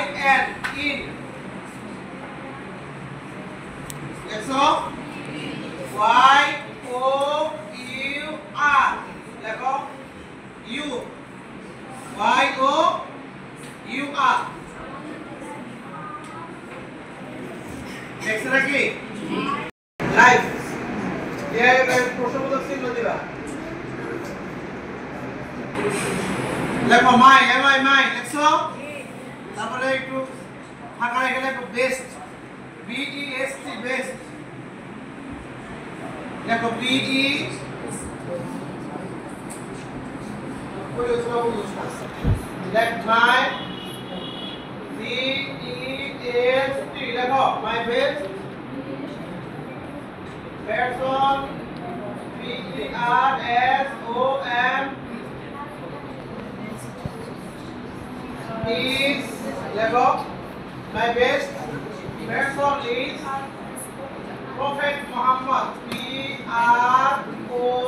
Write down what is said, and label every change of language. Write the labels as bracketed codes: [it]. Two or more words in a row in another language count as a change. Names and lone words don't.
[en] N in [bn] লেখো [en] Y O U R [bn] লেখো [en] U Y O U R [bn] লেখছ নাকি লাইভ এই প্রশ্নবোধক চিহ্ন দিবা লেখো [en] my M I my [bn] লেখছো তারপরে একটু ফাঁকা রেখে লেখো [en] best B E S T best লেখো B E লেখ my B E S T লেখো my best person P E R S O N is লেখো my best person is Prophet Muhammad P R O